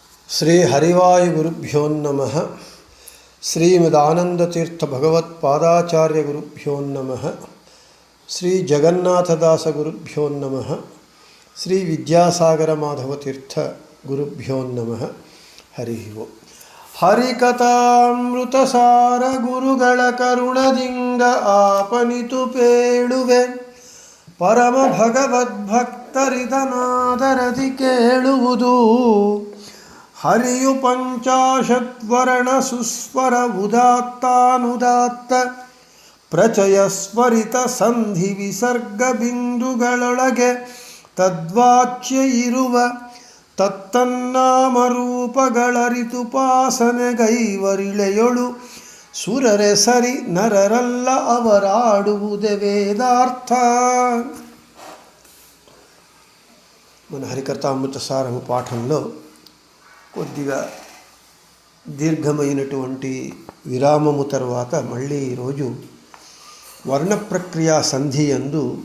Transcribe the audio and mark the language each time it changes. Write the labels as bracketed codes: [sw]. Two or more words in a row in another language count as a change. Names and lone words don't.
[sa] శ్రీ హరివాయు గురుభ్యో నమః. శ్రీమదానందతీర్థ భగవత్పాదాచార్య గురుభ్యో నమః. శ్రీ జగన్నాథదాస గురుభ్యో నమః. శ్రీ విద్యాసాగర మాధవతీర్థ గురుభ్యో నమః. హరి ఓం. [kn] ಹರಿಕಥಾಮೃತಸಾರ ಗುರುಗಳ ಕರುಣದಿಂದ ಆಪನಿತು ಪೇಳುವೆ, ಪರಮ ಭಗವದ್ಭಕ್ತರಿದನಾದರದಿ ಕೇಳುವುದು. ಹರಿಯು ಪಂಚಾಶದ್ವರ್ಣ ಸುಸ್ವರ ಉದಾತ್ತಾನುದಾತ್ತ ಪ್ರಚಯ ಸ್ವರಿತ ಸಂಧಿ ವಿಸರ್ಗ ಬಿಂದುಗಳೊಳಗೆ ತದ್ವಾಚ್ಯ ಇರುವ ತತ್ತನ್ನಾಮರೂಪಗಳರಿತುಪಾಸನೆಗೈವರಿಳೆಯೊಳು ಸುರರೆ ಸರಿ ನರರಲ್ಲ ಅವರಾಡುವುದೇ ವೇದಾರ್ಥ. [te] మన హరికథామృత సారము పాఠంలో కొద్దిగా దీర్ఘమైనటువంటి విరామము తర్వాత మళ్ళీ ఈరోజు వర్ణ ప్రక్రియా సంధి యందు